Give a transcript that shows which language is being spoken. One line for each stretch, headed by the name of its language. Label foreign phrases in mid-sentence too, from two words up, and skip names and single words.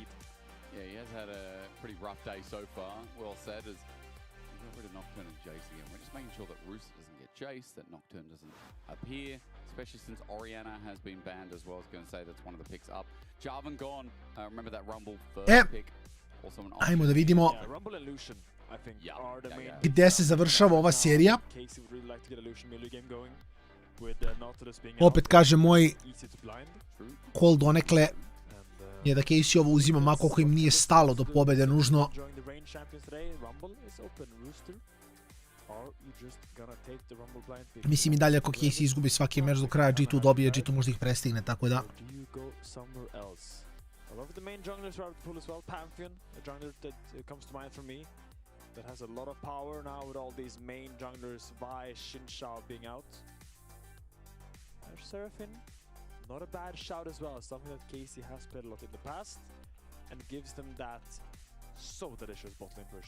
English: Yeah, he has had a pretty rough day so far. Well said, as we got rid of Nocturne and Jace again. We're just making sure that Rooster doesn't get Jace, that Nocturne doesn't appear, especially since Oriana has been banned as well. I was going to say that's one of the picks up. Jarvan gone. Remember that Rumble first pick. Also an
Serbian: Ajmo da vidimo
English: Yeah, Rumble and Lucian, I think, are the main
Serbian: gde se završava ova serija.
English: KC would really like to get a Lucian melee game going, with Nautilus being
Serbian: Opet kažem, moj
English: easy to blind.
Serbian: call donekle je da KC ovo uzima ma koliko im nije stalo do pobede nužno.
English: Enjoying the range champions today. Rumble is open. Rooster, or you just gonna take the Rumble blind pick?
Serbian: Mislim i dalje ako KC izgubi svaki meč do kraja, G2 dobije, G2 možda ih prestigne, tako da.
English: Or do you go somewhere else? A lot of the main junglers are out of the pool as well. Pantheon, a jungler that comes to mind for me, that has a lot of power now with all these main junglers, Vi, Xin Shao being out. Seraphine, not a bad shout as well, something that KC has played a lot in the past, and gives them that so delicious bot lane push.